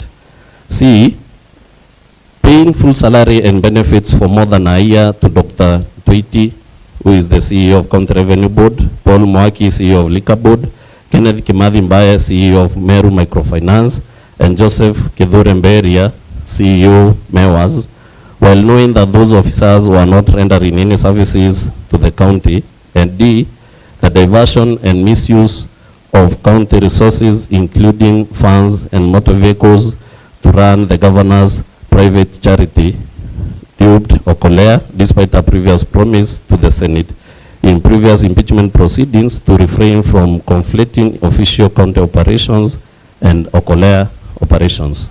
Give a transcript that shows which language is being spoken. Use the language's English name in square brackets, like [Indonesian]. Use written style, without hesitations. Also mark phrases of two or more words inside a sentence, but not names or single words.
[English] C, paying full salary and benefits for more than a year to Dr. Twiti, who is the CEO of County Revenue Board, Paul Mwaki, CEO of Liquor Board, Kenneth Kimathi Mbaya, CEO of Meru Microfinance, and Joseph Kithure Mberia, CEO MEWAS, while knowing that those officers were not rendering any services to the county. And D, the diversion and misuse of county resources, including funds and motor vehicles, to run the governor's private charity, dubbed Okolea, despite a previous promise to the Senate in previous impeachment proceedings to refrain from conflicting official county operations and Okolea operations.